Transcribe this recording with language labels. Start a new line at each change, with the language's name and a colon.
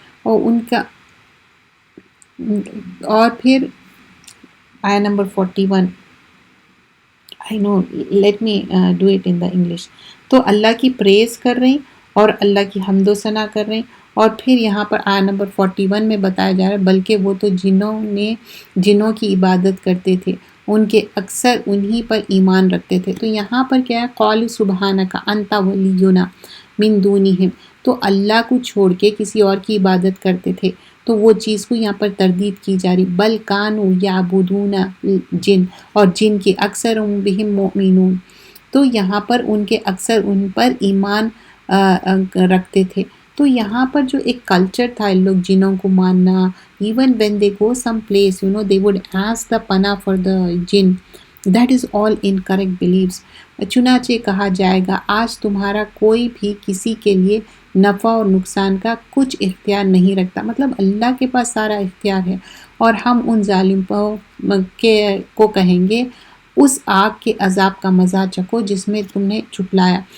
Urdu: اور ان کا، اور پھر آیا number 41.
English: I know, let me do it in the English.
Urdu: تو اللہ کی پریز کر رہے ہیں اور اللہ کی حمد و ثنا کر رہے ہیں. اور پھر یہاں پر آیا نمبر 41 میں بتایا جا رہا ہے بلکہ وہ تو جنوں کی عبادت کرتے تھے، ان کے اکثر انہی پر ایمان رکھتے تھے. تو یہاں پر کیا ہے،
Arabic: قالوا سبحانک انت ولینا من دونہم،
Urdu: تو اللہ کو چھوڑ کے کسی اور کی عبادت کرتے تھے. تو وہ چیز کو یہاں پر تردید کی جا رہی،
Arabic: بل کانوا یعبدون جن، اور جن کے اکثر بہم مؤمنون،
Urdu: تو یہاں پر ان کے اکثر ان پر ایمان رکھتے تھے. تو یہاں پر جو ایک کلچر تھا ان لوگ جنوں کو ماننا،
English: Even when they go some place they would ask the پناہ for the جن. That is all incorrect beliefs.
Urdu: چنانچہ کہا جائے گا آج تمہارا کوئی بھی کسی کے لیے نفع اور نقصان کا کچھ اختیار نہیں رکھتا. مطلب اللہ کے پاس سارا اختیار ہے. اور ہم ان ظالموں کو کہیں گے اس آگ کے عذاب کا مزہ چکھو جس میں تم نے جھٹلایا.